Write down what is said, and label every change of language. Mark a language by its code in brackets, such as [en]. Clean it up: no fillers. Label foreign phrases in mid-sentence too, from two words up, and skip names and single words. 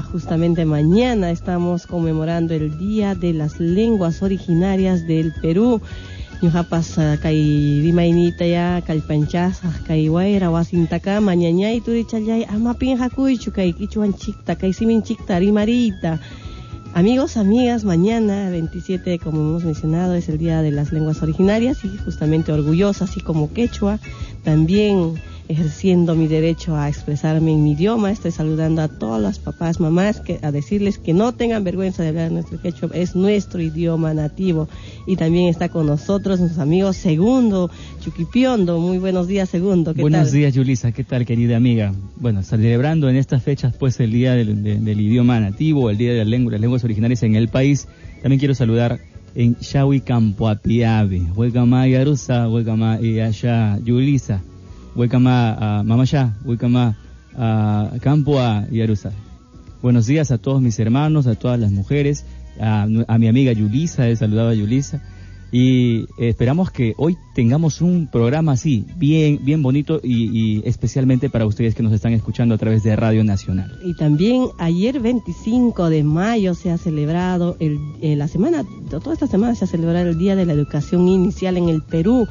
[es] Justamente mañana estamos conmemorando el Día de las Lenguas Originarias del Perú. [qu] Ñuqapas kay rimaynita ya kallpanchas kay wayra wasintaka mañañay turichalay amapin hakuychu kay quichuanchikta kay siminchikta rimarita. [es] Amigos, amigas, mañana 27, como hemos mencionado, es el Día de las Lenguas Originarias, y justamente orgullosa, así como quechua, también ejerciendo mi derecho a expresarme en mi idioma. Estoy saludando a todas las papás, mamás, a decirles que no tengan vergüenza de hablar nuestro quechua, es nuestro idioma nativo. Y también está con nosotros nuestros amigos Segundo Chuquipiondo. Muy buenos días, Segundo. ¿Qué Buenos tal? días, Yulisa. ¿Qué tal, querida amiga? Bueno, celebrando en estas fechas pues el Día del Idioma Nativo, el Día de las Lenguas Originarias en el país. También quiero saludar en Xawi Campoapiabe, Huecama Yarusa, Huecama Yasha Yulisa, Huecama Mamaya, Huecama Campoa Yarusa. Buenos días a todos mis hermanos, a todas las mujeres, a mi amiga Yulisa, he saludado a Yulisa. Y esperamos que hoy tengamos un programa así, bien bonito, y especialmente para ustedes que nos están escuchando a través de Radio Nacional. Y también ayer 25 de mayo se ha celebrado, toda esta semana se ha celebrado el Día de la Educación Inicial en el Perú.